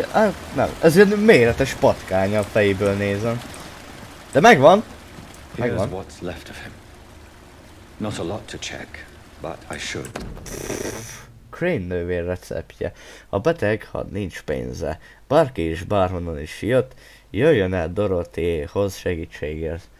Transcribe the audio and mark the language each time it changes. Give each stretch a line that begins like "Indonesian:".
Hungarian: Hát nem, ez egy méretes patkány a fejéből nézem. De megvan! Megvan.
English: What's left of him. Not a lot to check, but I should.
Hungarian: Crane nővér receptje. A beteg, ha nincs pénze. Bárki is bárhonnan is jött, jöjjön el Dorothyhoz segítségért.